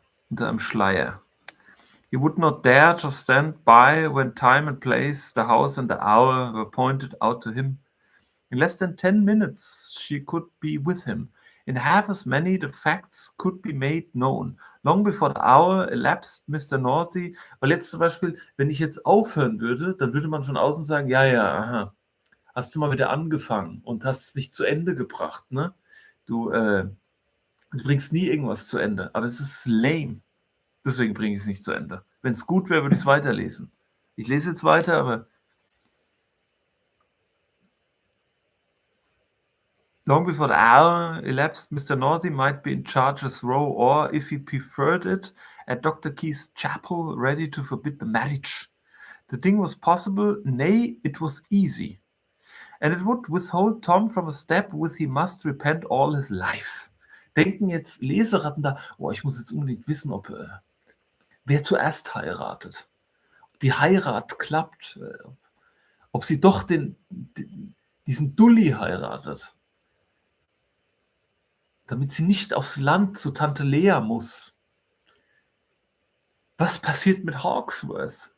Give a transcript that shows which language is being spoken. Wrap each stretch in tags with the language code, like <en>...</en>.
<de>Unter einem Schleier.</de> <en>He would not dare to stand by when time and place, the house and the hour were pointed out to him. In less than 10 minutes she could be with him. In half as many the facts could be made known. Long before the hour elapsed, Mr.</en> <de>Northy, weil jetzt zum Beispiel, wenn ich jetzt aufhören würde, dann würde man von außen sagen, ja, aha. hast du mal wieder angefangen und hast es nicht zu Ende gebracht, ne? Du bringst nie irgendwas zu Ende, aber es ist lame. Deswegen bringe ich es nicht zu Ende. Wenn es gut wäre, würde ich es weiterlesen. Ich lese jetzt weiter, aber</de> <en>long before the hour elapsed, Mr. Nosey might be in Charges Row, or, if he preferred it, at Dr. Key's chapel, ready to forbid the marriage. The thing was possible, nay, it was easy. And it would withhold Tom from a step with he must repent all his life.</en> <de>Denken jetzt Leseratten da, oh, ich muss jetzt unbedingt wissen, wer zuerst heiratet. Ob die Heirat klappt, ob sie doch diesen Dulli heiratet. Damit sie nicht aufs Land zu Tante Lea muss. Was passiert mit Hawksworth?</de>